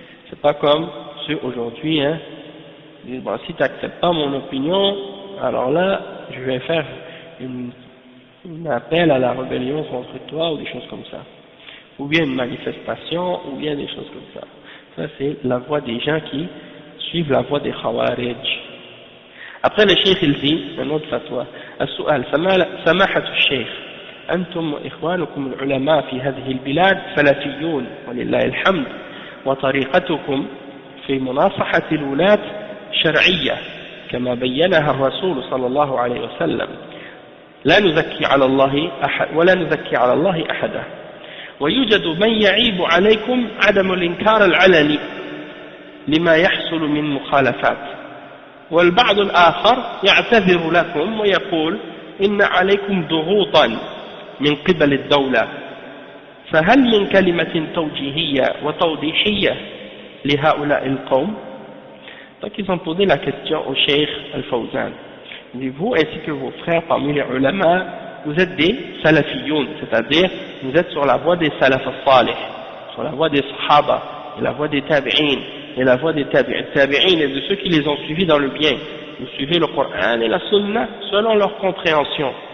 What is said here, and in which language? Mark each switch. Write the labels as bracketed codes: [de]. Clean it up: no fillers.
[fr] C'est pas comme ceux aujourd'hui, hein. Ils disent, bon, si tu n'acceptes pas mon opinion, alors là, je vais faire un appel à la rébellion contre toi ou des choses comme ça. Ou bien une manifestation, ou bien des choses comme ça. Ça, c'est la voie des gens qui suivent la voie des Khawarij. Après, le Cheikh il dit, un autre fatwa, [ar] السؤال سماحة الشيخ أنتم وإخوانكم العلماء في هذه البلاد سلفيون ولله الحمد وطريقتكم في مناصحة الولاة شرعية كما بينها الرسول صلى الله عليه وسلم لا نزكي على الله أحد ولا نزكي على الله أحدا ويوجد من يعيب عليكم عدم الإنكار العلني لما يحصل من مخالفات والبعض الآخر يعتذر لكم ويقول إن عليكم ضغوطا من قبل الدولة فهل من كلمة توجيهية وتوضيحية لهؤلاء القوم؟ [fr] Donc ils ont posé la question au Cheikh Al-Fawzan. Vous ainsi que vos frères parmi les ulama, vous êtes des salafiyoun, c'est-à-dire vous êtes sur la voie des salaf al-salih, sur la voie des sahaba, et la voie des tabi'in, et la voie des tabi'in et de ceux qui les ont suivis dans le bien. Vous suivez le Coran et la Sunna selon leur compréhension.